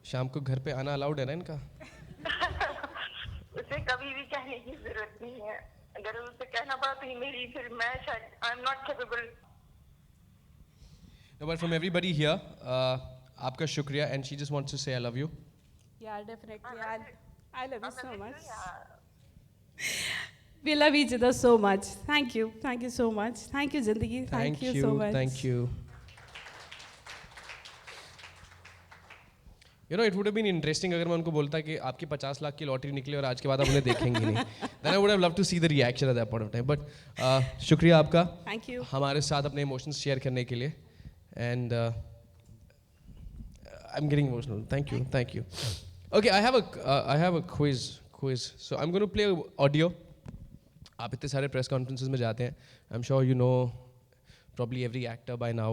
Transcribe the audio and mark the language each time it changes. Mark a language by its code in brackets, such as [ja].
[hi] शाम को घर पे आना अलाउड है ना इनका? उसे कभी भी कहने की जरूरत नहीं है. अगर उसे कहना पड़ा तो मेरी, फिर मैं शायद [en] I am not capable. No, but from everybody here, [hi] आपका शुक्रिया, [en] and she just wants to say I love you. Yeah, definitely. I love you so much. We love each other so much. Thank you. Thank you so much. Thank you, Zindagi. Thank you so much. Thank you. You know, it would have been interesting [hi] अगर मैं उनको बोलता कि आपकी 50 लाख की lottery निकली और आज के बाद आप उन्हें देखेंगी नहीं. [en] Then I would have loved to see the reaction at that point of time. [hi] But शुक्रिया आपका. [en] Thank you. [hi] हमारे साथ अपने इमोशंस शेयर करने के लिए. [en] And I'm getting emotional. Thank you. Okay, I have a quiz. So I'm going to play audio. [hi] आप इतने सारे प्रेस कॉन्फ्रेंसेस में जाते हैं. [en] I'm sure you know probably every actor by now.